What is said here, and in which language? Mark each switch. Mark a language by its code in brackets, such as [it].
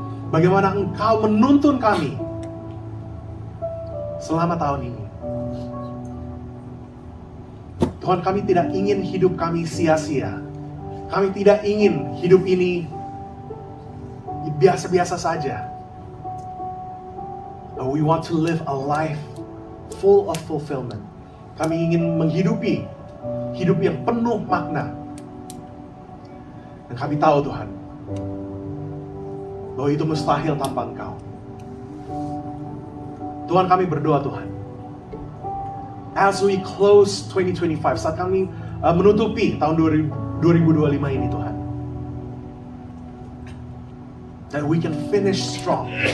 [id] Bagaimana Engkau menuntun kami selama tahun ini. Tuhan, kami tidak ingin hidup kami sia-sia. Kami tidak ingin hidup ini biasa-biasa saja. [en] But we want to live a life full of fulfillment. [id] Kami ingin menghidupi hidup yang penuh makna. Dan kami tahu Tuhan, bahwa itu mustahil tanpa Engkau. Tuhan, kami berdoa Tuhan, [en] as we close 2025, [id] saat kami menutupi tahun 2025 ini Tuhan, [en] that we can finish strong.